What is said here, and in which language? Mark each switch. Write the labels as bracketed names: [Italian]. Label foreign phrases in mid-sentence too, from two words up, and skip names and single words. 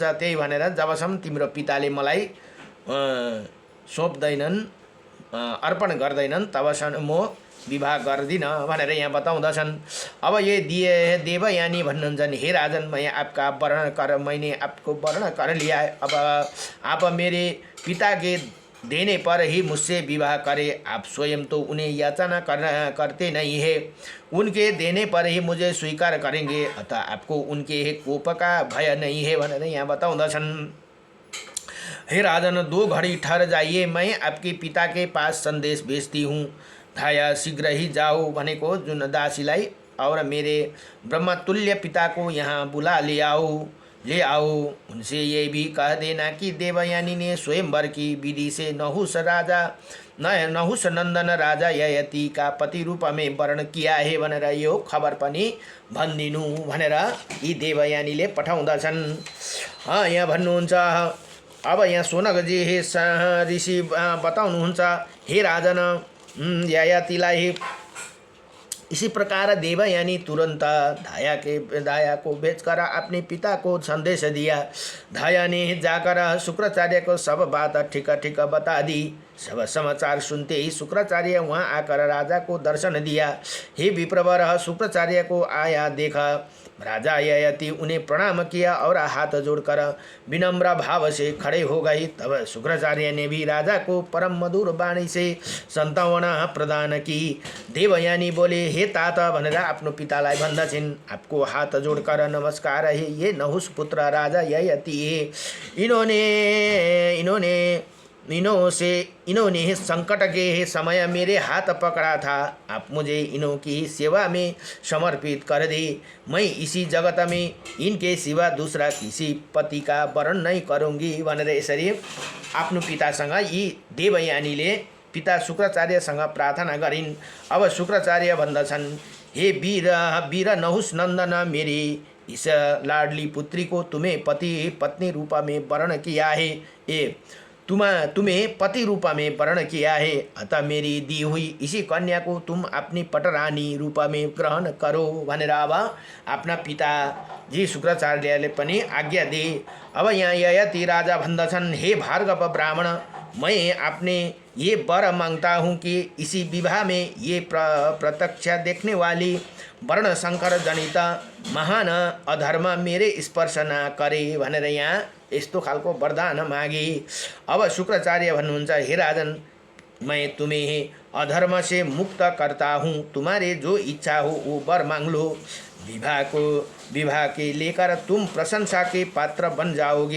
[Nepali] त्यही भनेर जबसम्म तिम्रो पिताले मलाई सोंप्दैनन्, अर्पण गर्दैनन्, तबसम्म म विवाह गर्दिनँ भनेर यहाँ बताउँदछन्। [Hindi] अब ये देवयानी भन्नुहुन्छ, हे राजन, मैंने आपको वर्ण कर लिया है। अब आप मेरे पिता के देने पर ही मुझसे विवाह करें, आप स्वयं तो उन्हें याचना करते नहीं है, उनके देने पर ही मुझे स्वीकार करेंगे, अतः आपको उनके कोप का भय नहीं है [Nepali] भनेर यहाँ बताउँदछन्। [Hindi] हे राजन, 2 घड़ी ठहर जाइए, मैं आपके पिता के पास संदेश भेजती हूँ। [Nepali] धाया [Hindi] शीघ्र ही जाओ [Nepali] भनेको जुन दासीलाई, [Hindi] और मेरे ब्रह्मतुल्य पिता को यहाँ बुला ले आओ, उनसे ये भी कह देना कि देवयानी ने स्वयंवर की विधि से नहुष नंदन राजा ययाति का पति रूप में वर्ण किया है [Nepali] भनेर यो खबर पनि भनिदिनु भनेर यी देवयानीले पठाउँदछन्। यहाँ भन्नुहुन्छ, अब यहाँ सोनकजी ऋषि बताउनुहुन्छ, [Hindi] हे राजन, ययातिलाई इसी प्रकार देवयानी तुरंत धाया को भेजकर अपने पिता को संदेश दिया। धाया ने जाकर शुक्राचार्य को सब बात ठीक ठीक बता दी। सब समाचार सुनते ही शुक्राचार्य वहाँ आकर राजा को दर्शन दिया। हे विप्रवर, शुक्राचार्य को आया देखा। राजा ययाति उन्हें प्रणाम किया और हाथ जोड़कर विनम्र भाव से खड़े हो गई। तब शुक्राचार्य ने भी राजा को परम मधुर वाणी से संतावना प्रदान की। देवयानी बोले, हे तात [Nepali] भनेर आफ्नो पितालाई भन्दछिन्, [Hindi] आपको हाथ जोड़कर नमस्कार है, ये नहुष पुत्र राजा ययाति है। इन्होंने संकट के समय मेरे हाथ पकड़ा था। आप मुझे इन्हों की सेवा में समर्पित कर दे। मैं इसी जगत में इनके सिवा दूसरा किसी पति का वर्ण नहीं करूँगी [Nepali] भनेर यसरी आफ्नो पितासँग यी देवयानीले पिता शुक्राचार्यसँग प्रार्थना गरिन्। अब शुक्राचार्य भन्दछन्, [Hindi] हे वीर नहुष नंदन, मेरी इस लाडली पुत्री को तुम्हें पत्नी रूप में वर्ण किया है। तुम्हें पति रूप में वर्ण किया है, अतः मेरी दी हुई इसी कन्या को तुम अपनी पटरानी रूप में ग्रहण करो [Nepali] भनेर अब आफ्ना पिताजी शुक्राचार्यले पनि आज्ञा दिए। अब यहाँ ययाति राजा भन्दछन्, [Hindi] हे भार्गव ब्राह्मण, मैं अपने ये वर मांगता हूँ कि इसी विवाह में ये प्रत्यक्ष देखने वाली वर्ण शंकर जनित महान अधर्म मेरे स्पर्श न करे [Nepali] भनेर यहाँ यस्तो खालको वरदान मागे। अब शुक्राचार्य भन्नुहुन्छ, [Hindi] हे राजन, मैं तुम्हें अधर्म से मुक्त करता हूँ, तुम्हारे जो इच्छा हो वो वर मांग लो। विवाह के लेकर तुम प्रशंसा के पात्र बन जाओगे।